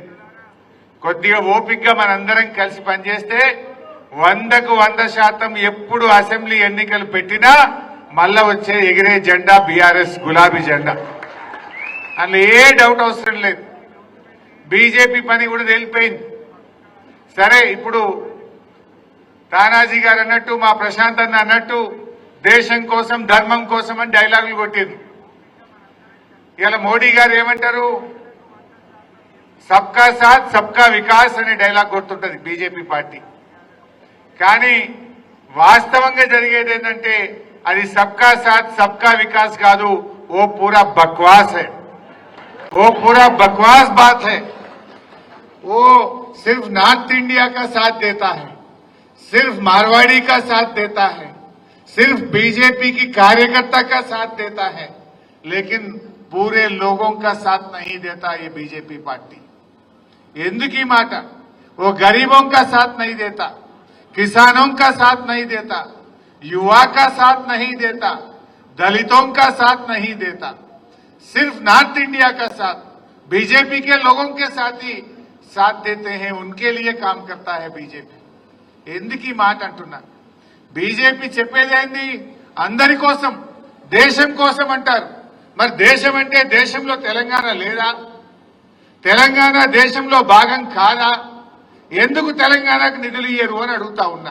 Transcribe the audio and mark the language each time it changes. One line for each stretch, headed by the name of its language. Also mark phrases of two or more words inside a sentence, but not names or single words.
Telugu: కొద్దిగా ఓపికగా మనందరం కలిసి పనిచేస్తే 100కు 100% ఎప్పుడు అసెంబ్లీ ఎన్నికలు పెట్టినా మళ్ళా వచ్చే ఎగిరే జెండా బీఆర్ఎస్ గులాబీ జెండా, అందులో ఏ డౌట్ అవసరం లేదు. బీజేపీ పని కూడా తేలిపోయింది. సరే, ఇప్పుడు తానాజీ గారు అన్నట్టు, మా ప్రశాంత్ అన్న అన్నట్టు దేశం కోసం ధర్మం కోసం అని డైలాగులు కొట్టింది. ఇలా మోడీ గారు ఏమంటారు,
Hindi: सबका साथ सबका विकास
Telugu: అనే డైలాగ్ కొడుతుంటది బీజేపీ పార్టీ. కానీ వాస్తవంగా జరిగేది ఏంటంటే అది
Hindi: सबका साथ सबका विकास
Telugu: కాదు,
Hindi: वो पूरा बकवास है, वो पूरा बकवास बात है. वो सिर्फ नॉर्थ इंडिया का साथ देता है, सिर्फ मारवाड़ी का साथ देता है, सिर्फ बीजेपी की कार्यकर्ता का साथ देता है, लेकिन पूरे लोगों का साथ नहीं देता ये बीजेपी पार्टी.
Telugu: ఎందుకు మాట,
Hindi: वो गरीबों का साथ नहीं देता, किसानों का साथ नहीं देता, युवा का साथ नहीं देता, दलितों का साथ नहीं देता, सिर्फ नॉर्थ इंडिया का साथ बीजेपी के लोगों के साथ ही साथ देते हैं, उनके लिए काम करता है बीजेपी.
Telugu: ఎందుకు మాట అంటున్నా, బీజేపీ చెప్పేదేంది అందరి కోసం దేశం కోసం అంటారు. మరి దేశం అంటే దేశంలో తెలంగాణ లేదా? తెలంగాణ దేశంలో భాగం కాదా? ఎందుకు తెలంగాణకు నిధులు ఇయ్యరు అని అడుగుతా ఉన్నా.